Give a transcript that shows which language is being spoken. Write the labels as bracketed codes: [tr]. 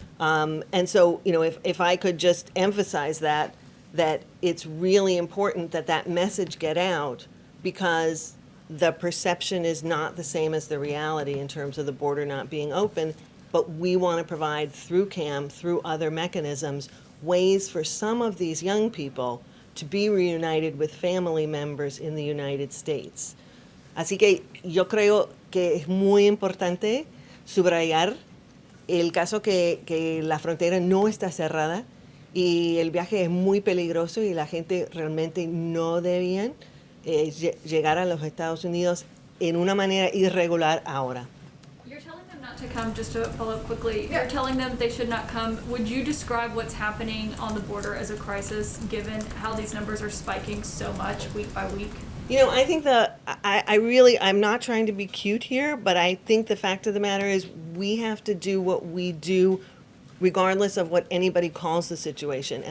[en] And so, if I could just emphasize that it's really important that that message get out, because the perception is not the same as the reality in terms of the border not being open, but we want to provide through CAM, through other mechanisms, ways for some of these young people to be reunited with family members in the United States. [es] Así que yo creo que es muy importante subrayar el caso que la frontera no está cerrada y el viaje es muy peligroso y la gente realmente no debían llegar a los Estados Unidos en una manera irregular ahora. [en] You're telling them not to come, just to follow up quickly, you're telling them they should not come. Would you describe what's happening on the border as a crisis, given how these numbers are spiking so much week by week? I think I'm not trying to be cute here, but I think the fact of the matter is we have to do what we do regardless of what anybody calls the situation.